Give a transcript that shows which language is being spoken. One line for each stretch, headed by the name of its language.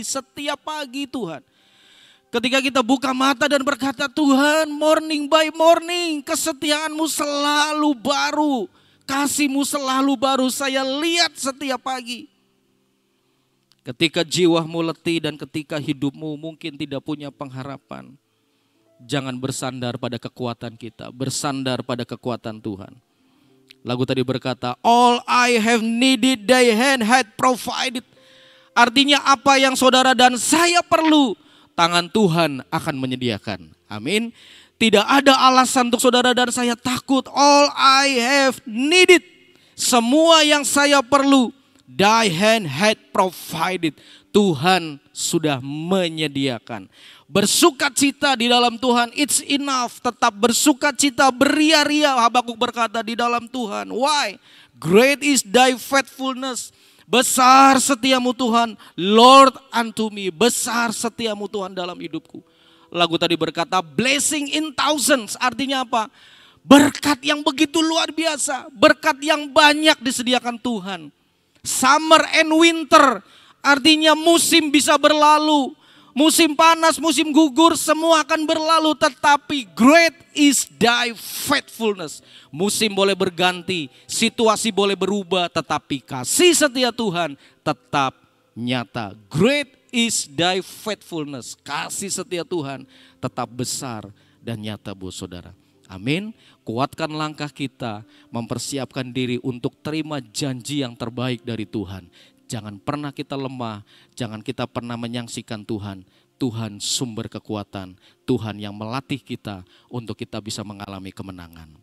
Indonesian: Setiap pagi Tuhan. Ketika kita buka mata dan berkata, Tuhan,
English: morning by morning
Indonesian: kesetiaanmu selalu baru. Kasihmu selalu baru, saya lihat setiap pagi. Ketika jiwamu letih dan ketika hidupmu mungkin tidak punya pengharapan, jangan bersandar pada kekuatan kita, bersandar pada kekuatan Tuhan.
English: Lagu tadi berkata, all I have needed thy hand had provided.
Indonesian: Artinya apa yang saudara dan saya perlu, tangan Tuhan akan menyediakan. Amin. Tidak ada alasan untuk saudara dan saya takut.
English: All I have needed,
Indonesian: semua yang saya perlu,
English: thy hand had provided.
Indonesian: Tuhan sudah menyediakan. Bersukacita di dalam Tuhan,
English: it's enough.
Indonesian: Tetap bersukacita, beria-ria. Habakuk berkata di dalam Tuhan. Why?
English: Great is thy faithfulness.
Indonesian: Besar setiamu Tuhan,
English: Lord unto me.
Indonesian: Besar setiamu Tuhan dalam hidupku. Lagu tadi berkata
English: blessing in thousands.
Indonesian: Artinya apa? Berkat yang begitu luar biasa. Berkat yang banyak disediakan Tuhan.
English: Summer and winter.
Indonesian: Artinya musim bisa berlalu. Musim panas, musim gugur, semua akan berlalu.
English: Tetapi great is thy faithfulness.
Indonesian: Musim boleh berganti, situasi boleh berubah. Tetapi kasih setia Tuhan tetap nyata.
English: Great is thy faithfulness.
Indonesian: Kasih setia Tuhan tetap besar dan nyata buat saudara. Amin. Kuatkan langkah kita, mempersiapkan diri untuk terima janji yang terbaik dari Tuhan. Jangan pernah kita lemah, jangan kita pernah menyaksikan Tuhan. Tuhan sumber kekuatan, Tuhan yang melatih kita untuk kita bisa mengalami kemenangan.